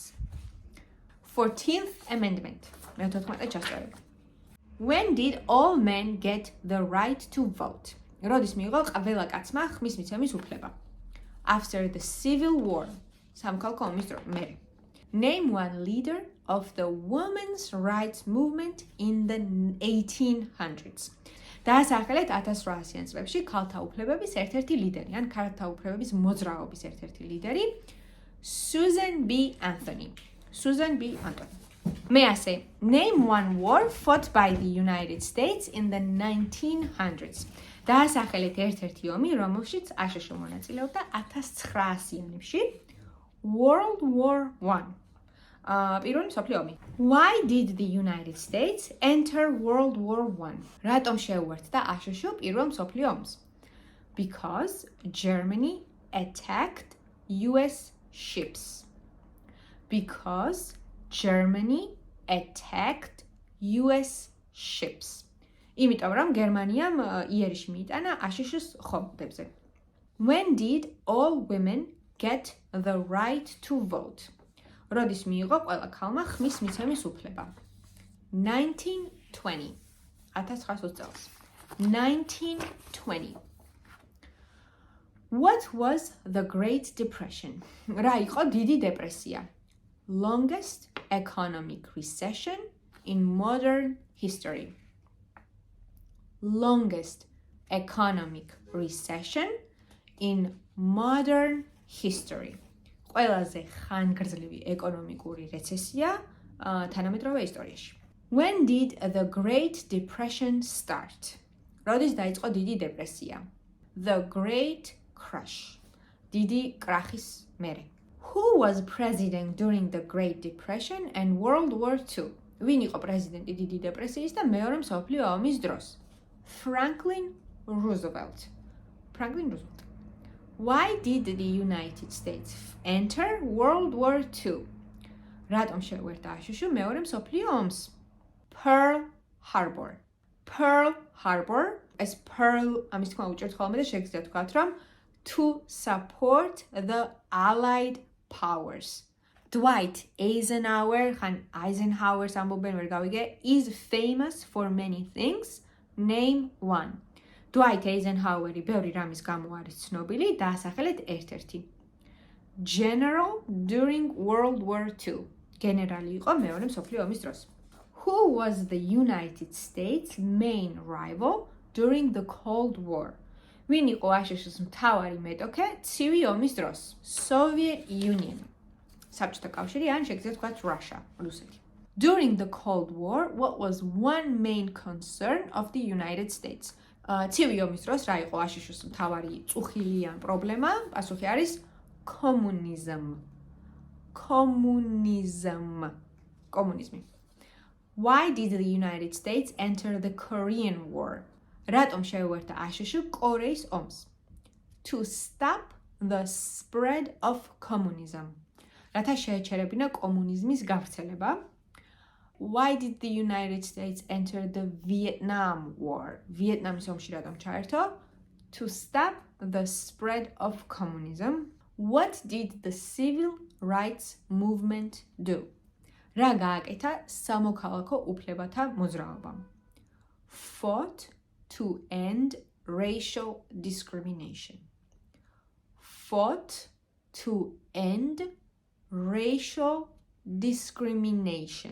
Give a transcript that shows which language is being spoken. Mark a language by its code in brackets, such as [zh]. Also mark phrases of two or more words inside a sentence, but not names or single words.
[en] 14th Amendment. [ka] მე-14 შესწორება. [en] When did all men get the right to vote? [ka] როდის მიიღო ყველა კაცმა ხმის მიცემის უფლება? [en] After the Civil War. [ka] სამოქალაქო ომის დროს. მერე. [en] Name one leader of the women's rights movement in the 1800s. [ka] დაასახელეთ 1800-იან წლებში ქალთა უფლებების ერთ-ერთი ლიდერი, ან ქალთა უფლებების მოძრაობის ერთ-ერთი ლიდერი, [en] Susan B. Anthony. Susan B. Anthony. [ka] მე ასე, [en] name one war fought by the United States in the 1900s. [ka] დაასახელეთ ერთ-ერთი ომი, რომელშიც აშშ მონაწილეობდა 1900-იანებში, [en] World War I. [ka] პირველი მსოფლიო ომი. [en] Why did the United States enter World War I? [ka] რატომ შეუერთდა აშშ პირველ მსოფლიო ომს? [en] Because Germany attacked US ships. Because Germany attacked US ships. [ka] იმიტომ რომ გერმანიამ იერიში მიიტანა აშშ-ს ხომალდებზე. [en] When did all women get the right to vote? [ka] როდის მიიღო ყველა ქალმა ხმის მიცემის უფლება? 1920. 1920 წელს. 1920. [en] What was the Great Depression? [ka] რა იყო დიდი დეპრესია? [en] Longest economic recession in modern history. Longest economic recession in modern history. [ka] ყველაზე ხანგრძლივი ეკონომიკური რეცესია თანამედროვე ისტორიაში. [en] When did the Great Depression start? [ka] როდის დაიწყო დიდი დეპრესია? [en] The Great Crash. [ka] დიდი კრახის მერე. [en] Who was president during the Great Depression and World War II? [ka] ვინ იყო პრეზიდენტი დიდი დეპრესიის და მეორე მსოფლიო ომის დროს? [en] Franklin Roosevelt. Franklin Roosevelt. Why did the United States enter World War II? [ka] რატომ შეუერთდა აშშ მეორე მსოფლიო ომს? [en] Pearl Harbor. Pearl Harbor. [ka] ეს Pearl ამის თქმა უჭერთ ხოლმე და შეგიძლიათ ვთქვათ, რომ [en] to support the Allied powers. Dwight Eisenhower, [ka] ხან Eisenhower's ამბობენ ვერ გავიგე, [en] is famous for many things. Name one. [ka] Dwight Eisenhower-ი ბევრი რამის გამო არის ცნობილი, დაასახელეთ ერთ-ერთი. [en] General during World War II. [ka] გენერალი იყო მეორე მსოფლიო ომის დროს. [en] Who was the United States main rival during the Cold War? [ka] ვინ იყო აშშ-ს მთავარი მეტოქე ცივი ომის დროს? [en] Soviet Union. [ka] საბჭოთა კავშირი ან შეგიძლიათ ვთქვათ Russia, რუსეთი. [en] During the Cold War, what was one main concern of the United States? [ka] ცივი ომის დროს რა იყო აშშ-ს მთავარი წუხილი ან პრობლემა? პასუხი არის კომუნიზმი. [en] Why did the United States enter the Korean War? [ka] რატომ შეუერთდა აშშ კორეის ომს? [en] To stop the spread of communism. [ka] რათა შეეჩერებინა კომუნიზმის გავრცელება. [en] Why did the United States enter the Vietnam War? [ka] ვიეტნამის ომში რატომ ჩაერთო? [en] To stop the spread of communism. What did the civil rights movement do? [ka] რა გააკეთა სამოქალაქო უფლებათა მოძრაობამ? [en] Fought to end racial discrimination. Fought to end racial discrimination.